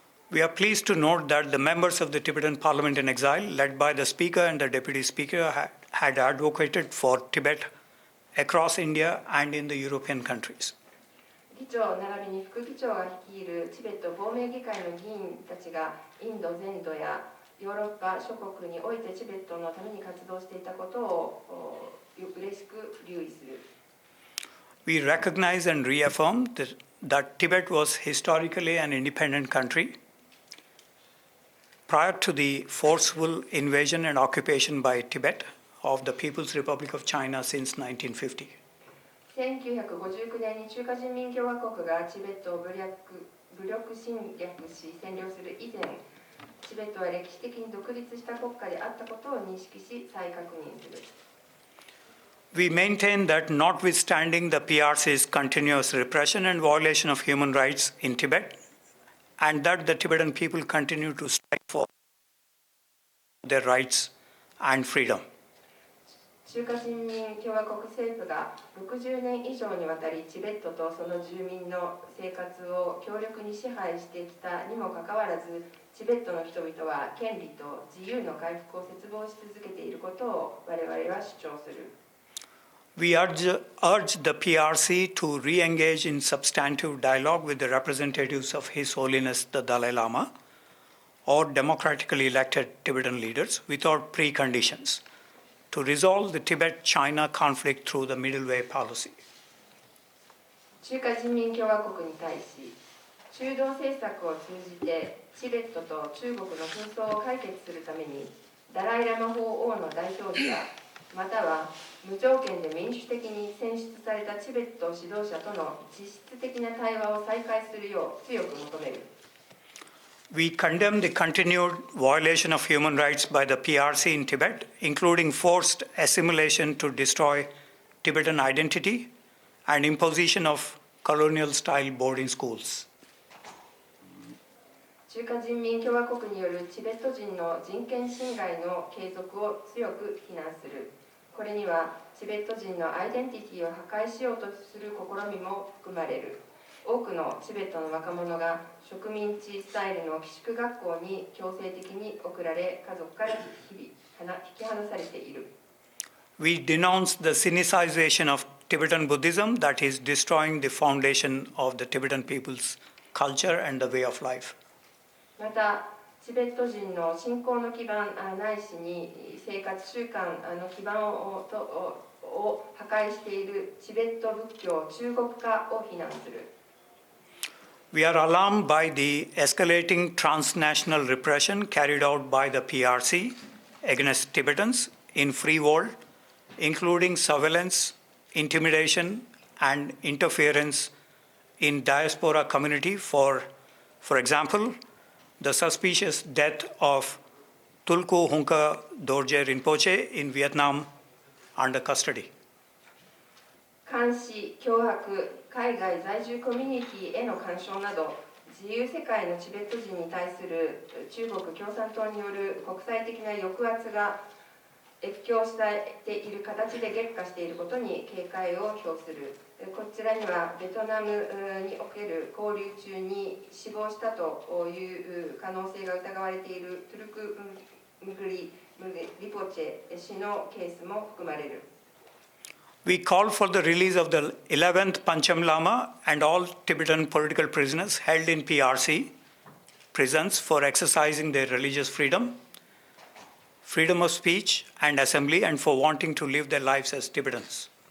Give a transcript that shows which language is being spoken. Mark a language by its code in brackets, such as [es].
[en] We are pleased to note that the members of the Tibetan Parliament in Exile, led by the Speaker and the Deputy Speaker, had advocated for Tibet across India and in the European countries. [ja] 議長並びに副議長が率いるチベット亡命議会の議員たちがインド全土やヨーロッパ諸国においてチベットのために活動していたことを嬉しく留意する。 [en] We recognize and reaffirm that Tibet was historically an independent country prior to the forceful invasion and occupation by Tibet of the People's Republic of China since 1950. [ja] 1959年に中華人民共和国がチベットを武力侵略し占領する以前、チベットは歴史的に独立した国家であったことを認識し再確認する。 [en] We maintain that notwithstanding the PRC's continuous repression and violation of human rights in Tibet, and that the Tibetan people continue to strike for their rights and freedom. [ja] 中華人民共和国政府が60年以上にわたりチベットとその住民の生活を強力に支配してきたにもかかわらず、チベットの人々は権利と自由の回復を切望し続けていることを我々は主張する。 [en] We urge the PRC to re-engage in substantive dialogue with the representatives of His Holiness the Dalai Lama or democratically elected Tibetan leaders without preconditions to resolve the Tibet-China conflict through the middle way policy. [ja] 中華人民共和国に対し、中道政策を通じてチベットと中国の紛争を解決するために、ダライラマ法王の代表者または無条件で民主的に選出されたチベット指導者との実質的な対話を再開するよう強く求める。 [en] We condemn the continued violation of human rights by the PRC in Tibet, including forced assimilation to destroy Tibetan identity and imposition of colonial-style boarding schools. [ja] 中華人民共和国によるチベット人の人権侵害の継続を強く非難する。これにはチベット人のアイデンティティを破壊しようとする試みも含まれる。多くのチベットの若者が植民地スタイルの寄宿学校に強制的に送られ、家族から引き離されている。 [en] We denounce the sinicization of Tibetan Buddhism that is destroying the foundation of the Tibetan people's culture and the way of life. [ja] また、チベット人の信仰の基盤ないしに生活習慣の基盤を破壊しているチベット仏教中国化を非難する。 [en] We are alarmed by the escalating transnational repression carried out by the PRC against Tibetans in free world, including surveillance, intimidation, and interference in diaspora community. For example, the suspicious death of Tulku Hunka Dorje Rinpoche in Vietnam under custody. [ja] 監視、脅迫、海外在住コミュニティへの干渉など、自由世界のチベット人に対する中国共産党による国際的な抑圧が越境している形で激化していることに警戒を表する。こちらにはベトナムにおける交流中に死亡したという可能性が疑われているトゥルク・ムグリポチェ氏のケースも含まれる。 [en] We call for the release of the 11th Pancham Lama and all Tibetan political prisoners held in PRC prisons for exercising their religious freedom, freedom of speech and assembly, and for wanting to live their lives as Tibetans.